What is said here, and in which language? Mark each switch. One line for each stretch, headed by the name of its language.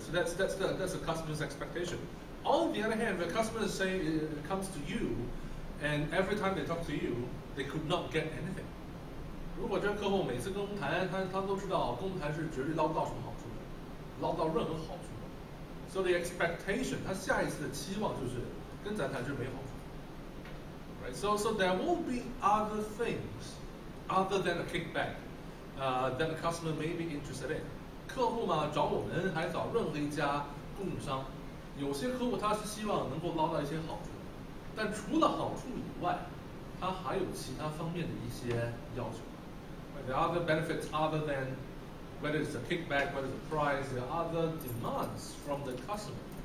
English: So that's the customer's expectation. On the other hand, the customer comes to you, and every time they talk to you, they could not get anything.
Chinese: 如果这个客户每次跟我们谈，他都知道跟我们谈是绝对捞不到什么好处的，捞不到任何好处的。
English: So the expectation，
Chinese: 他下一次的期望就是跟咱谈是没好处。
English: Right? So there will be other things other than a kickback that the customer may be interested in.
Chinese: 客户嘛找我们还找任何一家供应商，有些客户他是希望能够捞到一些好处，但除了好处以外，他还有其他方面的一些要求。
English: There are other benefits other than whether it's a kickback, whether it's a price, there are other demands from the customer.